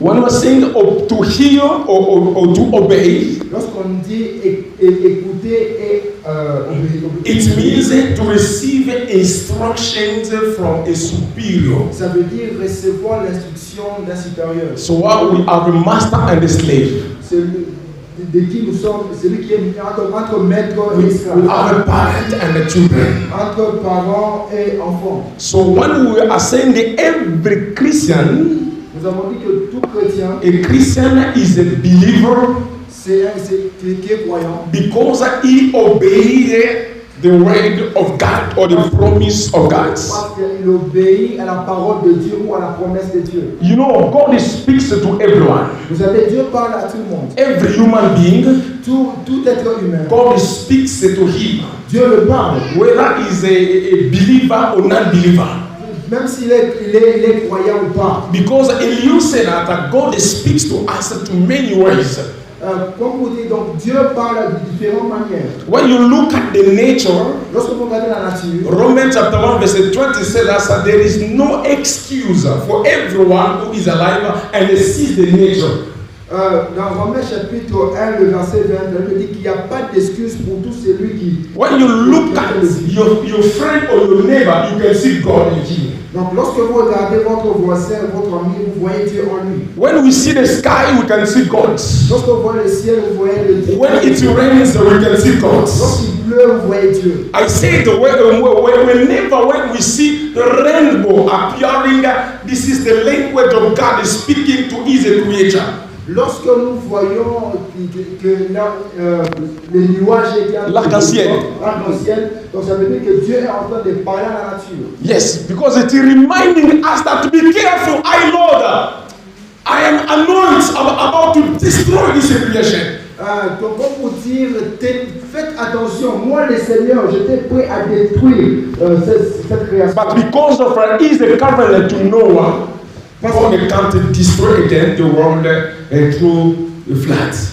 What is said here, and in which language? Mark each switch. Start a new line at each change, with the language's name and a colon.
English: when we're saying to hear or to obey,
French: lorsqu'on dit écouter et obéir,
English: it means to receive instructions from a superior.
French: ça veut dire recevoir l'instruction d'un supérieur.
English: So we are a master and a slave.
French: De qui nous sommes, celui qui est entre maître et
English: We
French: esclave.
English: are a parent and a children.
French: Entre parents et enfants.
English: So when we are saying that every Christian,
French: Nous avons dit que tout chrétien,
English: a Christian is a believer
French: c'est qui est croyant.
English: because he obeyed the word of God or the promise of God.
French: Parce qu'il obéit à la parole de Dieu ou à la promesse de Dieu.
English: You know, God speaks to everyone.
French: Vous savez, Dieu parle à tout le monde.
English: Every human being,
French: Tout être humain.
English: God speaks to him.
French: Dieu le parle.
English: Whether he's a believer or non-believer.
French: Même s'il est croyant ou pas.
English: Because you said that God speaks to us to many ways.
French: Comme vous dites, donc Dieu parle de différentes manières.
English: When you look at the nature,
French: Lorsque vous regardez la nature,
English: Romans chapter 1 verse 20 says that there is no excuse for everyone who is alive and sees the nature.
French: dans Romains chapitre 1, le verset 20, il dit qu'il n'y a pas d'excuse pour tout celui qui...
English: When you look at your friend or your neighbor, you can see God in him.
French: Donc lorsque vous regardez votre voisin, votre ami, vous voyez Dieu en lui.
English: When we see the sky, we can see God.
French: Lorsque vous voyez le ciel, vous voyez le Dieu.
English: When it rains, we can see God.
French: Lorsqu'il pleut, vous voyez Dieu.
English: I say when we see the rainbow appearing, this is the language of God speaking to his creature.
French: Lorsque nous voyons que les nuages étaient l'arc-en-ciel, donc ça veut dire que Dieu est en train de parler à la nature.
English: Yes, because it is reminding us that to be careful. Lord, I am anointed about to destroy this creation.
French: Donc pour vous dire, faites attention, moi le Seigneur, j'étais prêt à détruire cette création.
English: But because of his covenant to Noah, God can't destroy again the world through the flood.